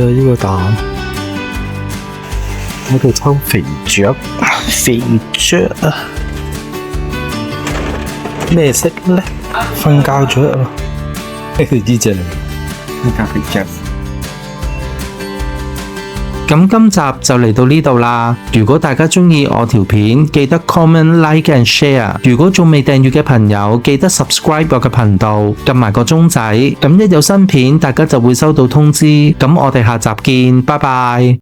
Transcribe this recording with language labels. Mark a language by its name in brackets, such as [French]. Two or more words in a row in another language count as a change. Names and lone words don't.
[Cantonese] 呢個蛋，我哋抽肥雀，肥雀啊！咩色咧？瞓覺雀啊！呢隻嚟，呢隻肥雀。咁今集就嚟到呢度啦。如果大家中意我條片，記得 [English] comment、like and share。 [Cantonese] 如果仲未訂閱嘅朋友，記得 subscribe 我嘅頻道，撳埋個鐘仔。咁一有新片，大家就會收到通知。咁我哋下集見，拜拜。